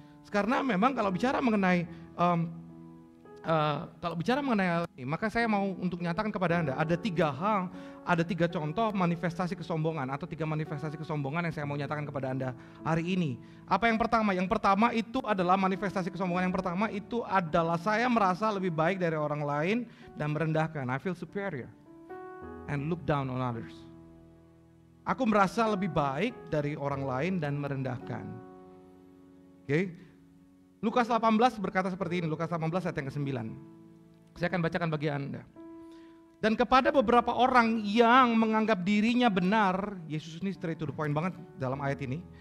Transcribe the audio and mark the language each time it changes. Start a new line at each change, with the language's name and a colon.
Indonesian: Karena memang kalau bicara mengenai hal ini, maka saya mau untuk nyatakan kepada Anda ada 3 contoh manifestasi kesombongan atau 3 manifestasi kesombongan yang saya mau nyatakan kepada Anda hari ini. Apa yang pertama? Yang pertama itu adalah manifestasi kesombongan. Yang pertama itu adalah saya merasa lebih baik dari orang lain dan merendahkan.
English: I feel superior and look down on others.
Indonesian: Aku merasa lebih baik dari orang lain dan merendahkan. Oke. Lukas 18 berkata seperti ini, Lukas 18 ayat yang ke-9. Saya akan bacakan bagi Anda. Dan kepada beberapa orang yang menganggap dirinya benar, Yesus ini
English: straight to the point
Indonesian: banget dalam ayat ini.